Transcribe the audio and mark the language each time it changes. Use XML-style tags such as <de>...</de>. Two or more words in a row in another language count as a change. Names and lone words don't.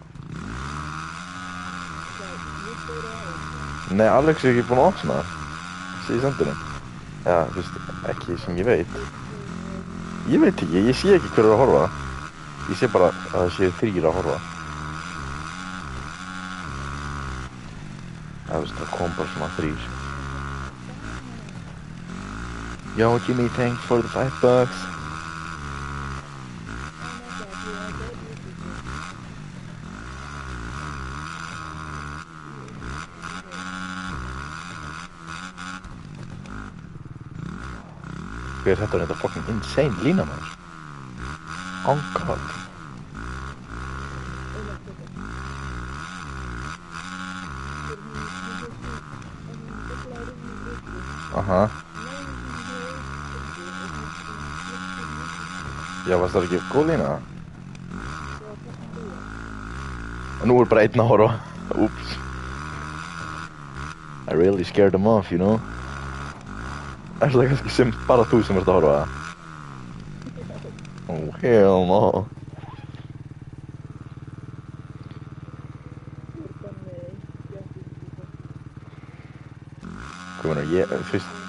<is>Nei, Alex er ekki búinn að opna það. Í sendinum. Já, þú veist, ekki sem ég veit. Ég veit ekki, ég sé ekki hver er að horfa. Ég sé bara að það séu 3 að horfa. Það veist, það kom bara svona 3.</is> <en>Yo, Jimmy, thanks for the $5.</en> <is>Hver er þetta</is> <en>fucking insane</en> <is>lína, maður?</is> <en>Oh god. Aha.</en> <is>Já, varst það ekki góð lína? Nú er bara einn að horfa.</is> <en>Oops. I really scared them off, you know?</en> <is>Er það kannski sem bara þú sem ert að horfa?</is> <en>Oh, hell no.</en> <is>Hvað meina, fyrst...</is>